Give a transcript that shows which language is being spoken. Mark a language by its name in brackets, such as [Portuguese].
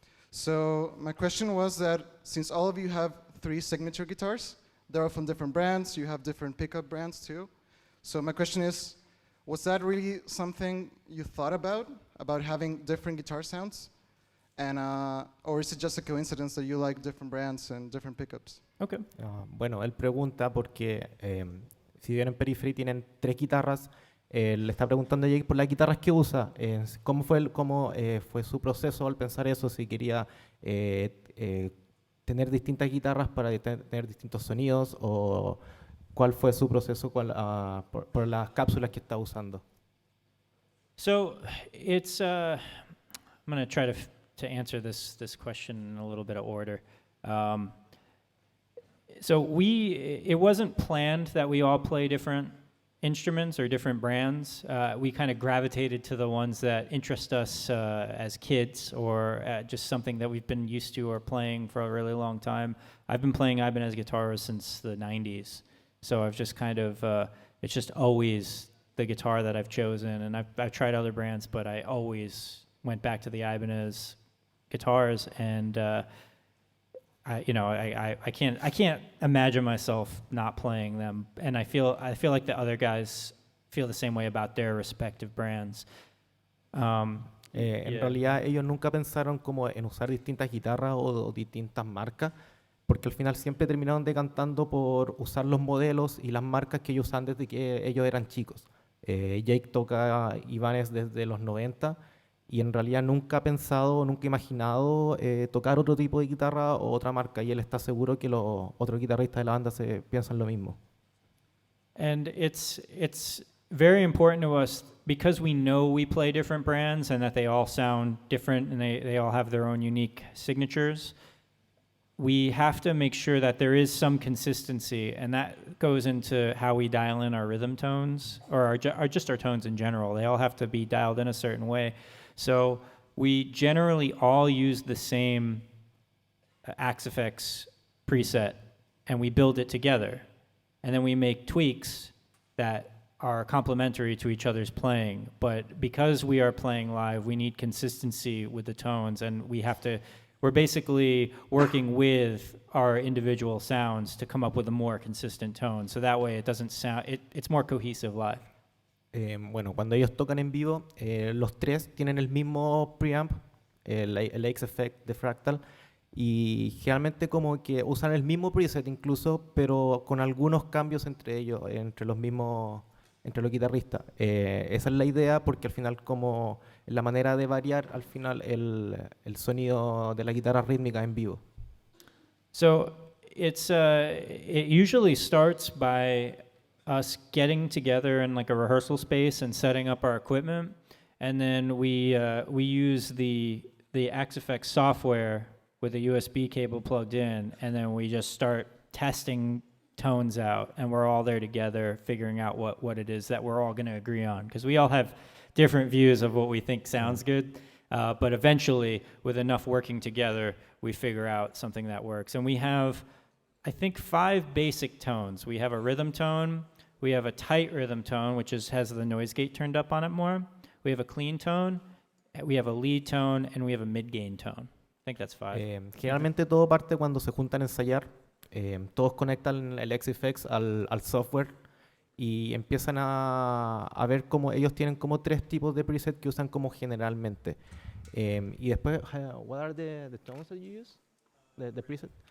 [English] So my question was that since all of you have 3 signature guitars, they're all from different brands, you have different pickup brands too. So my question is, was that really something you thought about having different guitar sounds? And, or is it just a coincidence that you like different brands and different pickups? Okay. [Spanish] Bueno, él pregunta porque si bien en Periphery tienen 3 guitarras, le está preguntando a Jake por las guitarras que usa. ¿Cómo fue su proceso al pensar eso? Si quería tener distintas guitarras para tener distintos sonidos, o cuál fue su proceso por las cápsulas que está usando. [English] So it's I'm going to try to answer this question in a little bit of order. So it wasn't planned that we all play different instruments or different brands. We kind of gravitated to the ones that interest us as kids, or just something that we've been used to or playing for a really long time. I've been playing Ibanez guitars since the 90s, so I've just kind of, it's just always the guitar that I've chosen, and I've tried other brands, but I always went back to the Ibanez guitars, and I can't imagine myself not playing them, and I feel like the other guys feel the same way about their respective brands. [Spanish] En realidad ellos nunca pensaron como en usar distintas guitarras o distintas marcas, porque al final siempre terminaron decantando por usar los modelos y las marcas que ellos usan desde que ellos eran chicos. Jake toca Ibanez desde los 90 y en realidad nunca ha pensado, nunca ha imaginado tocar otro tipo de guitarra o otra marca, y él está seguro que los otros guitarristas de la banda piensan lo mismo. [English] And it's very important to us, because we know we play different brands and that they all sound different and they all have their own unique signatures. We have to make sure that there is some consistency, and that goes into how we dial in our rhythm tones, or just our tones in general. They all have to be dialed in a certain way. So we generally all use the same Axe-Fx preset, and we build it together. And then we make tweaks that are complementary to each other's playing. But because we are playing live, we need consistency with the tones, and we're basically working with our individual sounds to come up with a more consistent tone. So that way it doesn't sound, it's more cohesive live. [Spanish] Bueno, cuando ellos tocan en vivo, los tres tienen el mismo preamp, el Axe-Fx de Fractal, y generalmente como que usan el mismo preset incluso, pero con algunos cambios entre ellos, entre los guitarristas. Esa es la idea, porque al final como la manera de variar al final el sonido de la guitarra rítmica en vivo. [English] So it usually starts by us getting together in like a rehearsal space and setting up our equipment, and then we use the Axe-Fx software with a USB cable plugged in, and then we just start testing tones out, and we're all there together figuring out what it is that we're all going to agree on, because we all have different views of what we think sounds good, but eventually with enough working together we figure out something that works. And we have, I think, 5 basic tones. We have a rhythm tone, we have a tight rhythm tone, which has the noise gate turned up on it more, we have a clean tone, we have a lead tone, and we have a mid-gain tone. I think that's 5. [Spanish] Generalmente todo parte cuando se juntan a ensayar. Todos conectan el Axe-Fx al software y empiezan a ver cómo ellos tienen como 3 tipos de preset que usan como generalmente. Y después, [English] what are the tones that you use? The preset?